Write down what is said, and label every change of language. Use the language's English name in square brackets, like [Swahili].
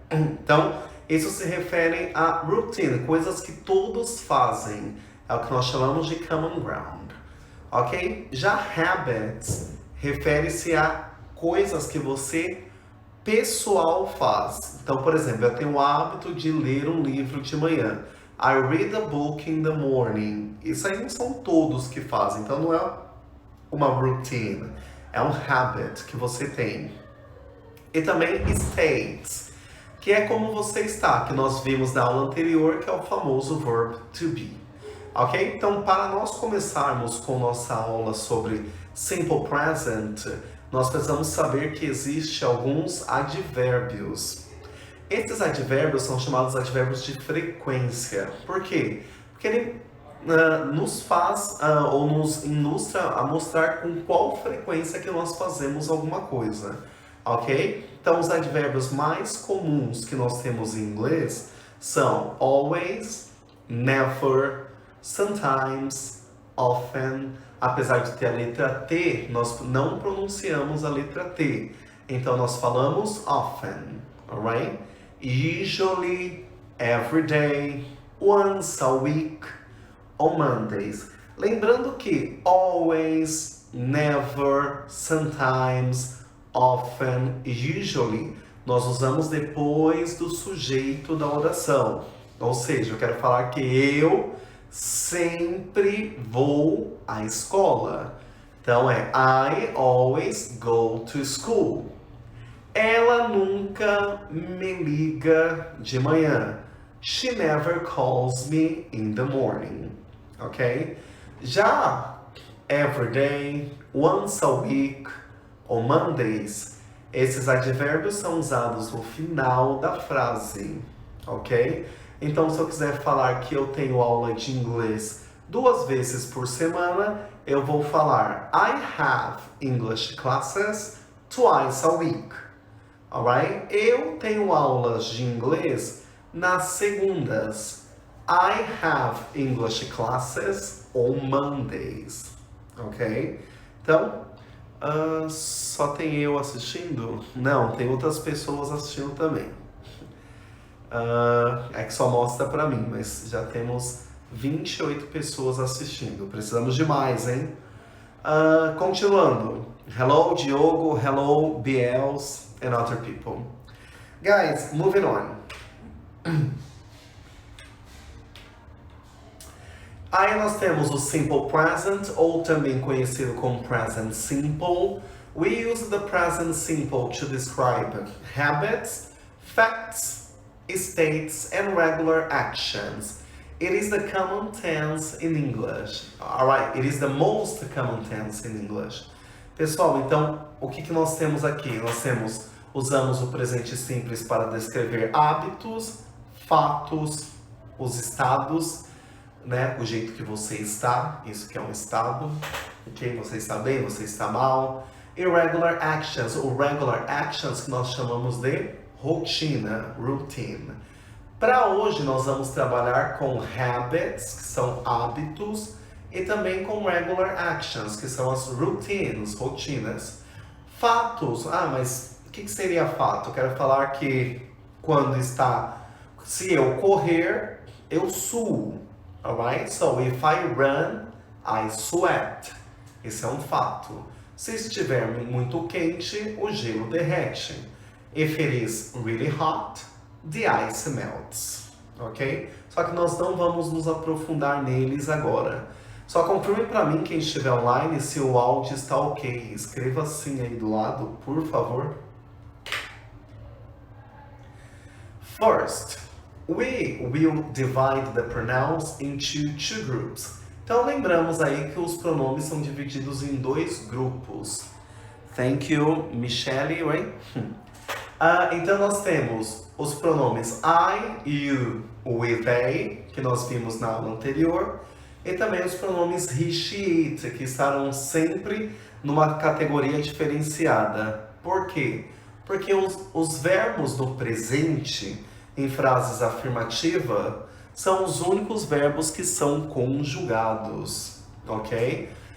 [Portuguese] Então, isso se refere a routine, coisas que todos fazem, é o que nós chamamos de common ground, ok? Já habits refere-se a coisas que você pessoal faz. Então, por exemplo, eu tenho o hábito de ler um livro de manhã. [English] I read a book in the morning. [Portuguese] Isso aí não são todos que fazem, então não é uma routine, é um habit que você tem. E também states, que é como você está, que nós vimos na aula anterior, que é o famoso verb to be. Ok? Então, para nós começarmos com nossa aula sobre Simple Present, nós precisamos saber que existe alguns advérbios. Esses advérbios são chamados advérbios de frequência. Por quê? Porque ele nos faz ou nos ilustra a mostrar com qual frequência que nós fazemos alguma coisa. Ok? Então, os advérbios mais comuns que nós temos em inglês são always, never, sometimes, often. Apesar de ter a letra T, nós não pronunciamos a letra T. Então, nós falamos often, alright? Usually, every day, once a week, on Mondays. Lembrando que always, never, sometimes, often, usually, nós usamos depois do sujeito da oração. Ou seja, eu quero falar que eu sempre vou à escola. Então é [English] I always go to school. [Portuguese] Ela nunca me liga de manhã. [English] She never calls me in the morning. [Portuguese] Ok? Já every day, once a week ou Mondays, esses advérbios são usados no final da frase. Ok? Então, se eu quiser falar que eu tenho aula de inglês 2 vezes por semana, eu vou falar [English] I have English classes twice a week. [Portuguese] Alright? Eu tenho aulas de inglês nas segundas. [English] I have English classes on Mondays. Ok? [Portuguese] Então, só tem eu assistindo? Não, tem outras pessoas assistindo também. É que só mostra pra mim, mas já temos 28 pessoas assistindo. Precisamos de mais, hein? Continuando. [English] Hello, Diogo. Hello, BLs and other people. Guys, moving on. [Portuguese] Aí nós temos o Simple Present, ou também conhecido como Present Simple. [English] We use the Present Simple to describe habits, facts, states and regular actions. It is the common tense in English. Alright, it is the most common tense in English. [Portuguese] Pessoal, então, o que nós temos aqui? Nós usamos o presente simples para descrever hábitos, fatos, os estados, né? O jeito que você está, isso que é um estado. Ok? Você está bem, você está mal. Irregular actions, ou regular actions, que nós chamamos de rotina, routine. Para hoje nós vamos trabalhar com habits, que são hábitos, e também com regular actions, que são as routines, rotinas. Fatos, mas o que seria fato? Eu quero falar que quando se eu correr, eu suo. Alright? [English] So if I run, I sweat. [Portuguese] Esse é um fato. Se estiver muito quente, o gelo derrete. [English] If it is really hot, the ice melts. Ok? [Portuguese] Só que nós não vamos nos aprofundar neles agora. Só confirme para mim, quem estiver online, se o áudio está ok. Escreva assim aí do lado, por favor. [English] First, we will divide the pronouns into two groups. [Portuguese] Então lembramos aí que os pronomes são divididos em dois grupos. [English] Thank you, Michelle, right? [Portuguese] Então nós temos os pronomes I, you, we, they, que nós vimos na aula anterior, e também os pronomes he, she, it, que estarão sempre numa categoria diferenciada. Por quê? Porque os verbos no presente, em frases afirmativas, são os únicos verbos que são conjugados, ok?